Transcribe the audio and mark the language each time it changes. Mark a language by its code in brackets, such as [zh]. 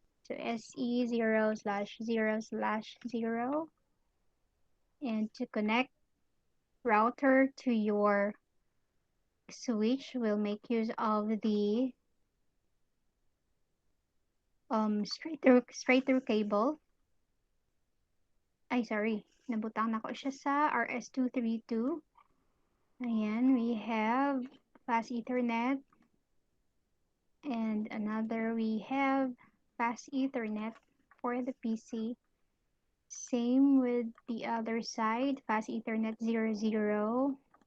[en] So SE0/0/0, and to connect router to your switch, we'll make use of the straight through cable. Ay, sorry. [hil] Nabutang na ko siya sa RS232. [en] Ayan, we have fast Ethernet. And another, we have fast Ethernet for the PC. Same with the other side, fast Ethernet 00.